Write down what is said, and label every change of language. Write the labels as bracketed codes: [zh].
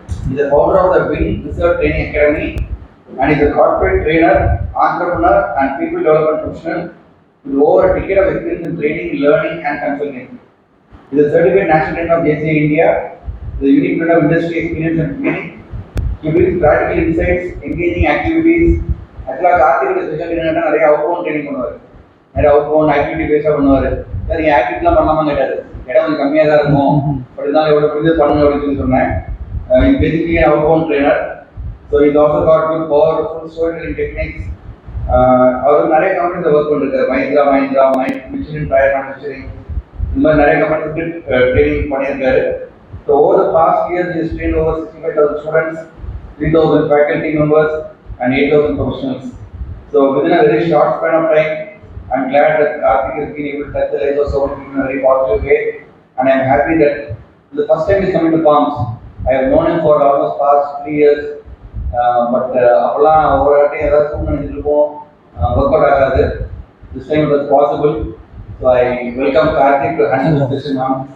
[en] He is the founder of the WIN Research Training Academy and is a corporate trainer, entrepreneur and people development professional with over a decade of experience in training, learning and consulting. He is a certified national trainer of JCI India, the unique blend of industry experience and training. He brings practical insights, engaging activities. Actually, Karthik is special in [ta] நிறைய [en] outbound training [ta] பண்ணுவாரு. நிறைய [en] outbound activity based [ta] பண்ணுவாரு. சரி ஆக்டிவிட்டிலாம் பண்ணலாமா கேட்டாரு. இடம் கொஞ்சம் கம்மியாக தான் இருக்கும், பட் இருந்தாலும் எவ்வளோ புரிஞ்சு பண்ணுங்க அப்படின்னு சொல்லி சொன்னேன். [en] Basically an outbound trainer. So he's also got good powerful storytelling techniques. [ta] அவர் நிறைய கம்பெனிஸ் ஒர்க் பண்ணிருக்காரு. மஹிந்திரா, மிஷின் டயர் மேனுஃபேக்சரிங், இந்த மாதிரி நிறைய கம்பெனிஸ்க்கு ட்ரைனிங் பண்ணியிருக்காரு. [en] So over the past years he has trained over 65,000 students, 3,000 faculty members and 8,000 professionals. So within a very short span of time, I'm glad that Karthik has been able to touch the lives of so many people in a very positive way, and I'm happy that the first time he's coming to Palms. I have known him for almost past 3 years, but [ta] அப்பெல்லாம் ஒவ்வொரு வாட்டியும் ஏதாவது சூழ்நிலை நினைச்சிருப்போம், work out ஆகாது. [en] This time it was possible. So I welcome Karthik to handle this session now.